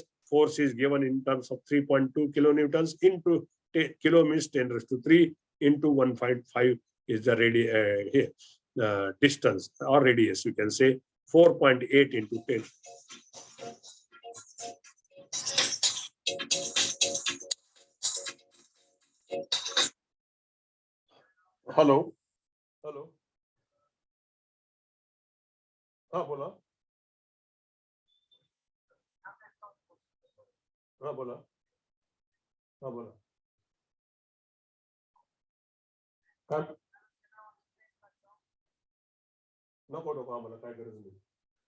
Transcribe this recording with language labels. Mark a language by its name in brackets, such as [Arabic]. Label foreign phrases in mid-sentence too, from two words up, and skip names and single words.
[English] Force is given in terms of 3.2 kilonewtons into kilo means 10 raised to 3 into 1.5 is the distance or radius. You can say 4.8 into 10. Hello. Hello. [Marathi] हाँ बोला. हाँ बोला. हाँ बोला. काय नको नको आम्हाला काय गरज नाही.